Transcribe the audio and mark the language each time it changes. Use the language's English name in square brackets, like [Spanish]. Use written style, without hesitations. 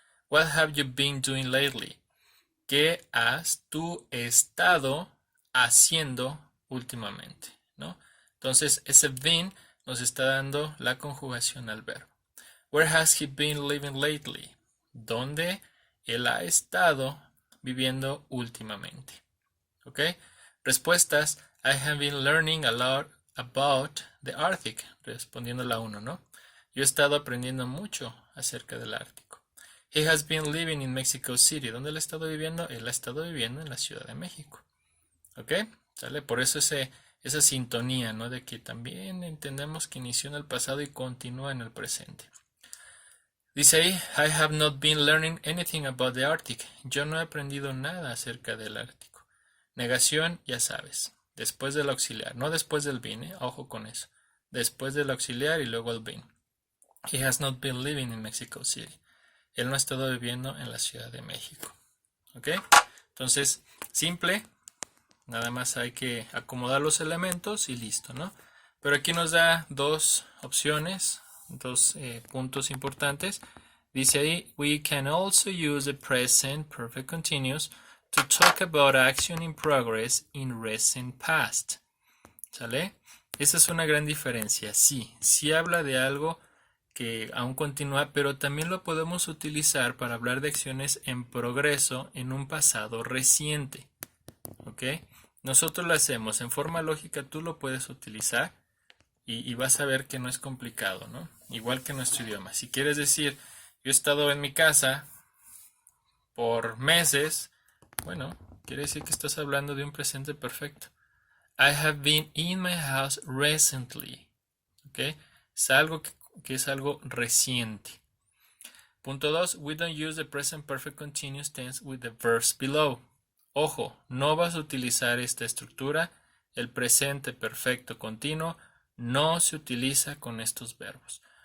[English] What have you been doing lately? [Spanish] ¿Qué has tú estado haciendo últimamente? ¿No? Entonces, ese been nos está dando la conjugación al verbo. [English] Where has he been living lately? [Spanish] ¿Dónde él ha estado viviendo últimamente? ¿Ok? Respuestas. [English] I have been learning a lot about the Arctic. [Spanish] Respondiendo la 1, ¿no? Yo he estado aprendiendo mucho acerca del Ártico. [English] He has been living in Mexico City. [Spanish] ¿Dónde él ha estado viviendo? Él ha estado viviendo en la Ciudad de México. ¿Ok? ¿Sale? Por eso esa sintonía, ¿no? De que también entendemos que inició en el pasado y continúa en el presente. Dice ahí, [English] I have not been learning anything about the Arctic. [Spanish] Yo no he aprendido nada acerca del Ártico. Negación, ya sabes. Después del auxiliar, no después del been, ojo con eso. Después del auxiliar y luego el been. [English] He has not been living in Mexico City. [Spanish] Él no ha estado viviendo en la Ciudad de México. ¿Ok? Entonces, simple. Nada más hay que acomodar los elementos y listo, ¿no? Pero aquí nos da dos opciones, dos puntos importantes. Dice ahí, [English] we can also use the present perfect continuous to talk about action in progress in recent past. [Spanish] ¿Sale? Esa es una gran diferencia. Sí habla de algo que aún continúa, pero también lo podemos utilizar para hablar de acciones en progreso en un pasado reciente. ¿Ok? Nosotros lo hacemos en forma lógica, tú lo puedes utilizar y vas a ver que no es complicado, ¿no? Igual que nuestro idioma. Si quieres decir, yo he estado en mi casa por meses, bueno, quiere decir que estás hablando de un presente perfecto. [English] I have been in my house recently. [Spanish] ¿Ok? Es algo que es algo reciente. Punto 2. [English] We don't use the present perfect continuous tense with the verbs below. [Spanish] Ojo, no vas a utilizar esta estructura, el presente perfecto continuo, no se utiliza con estos verbos.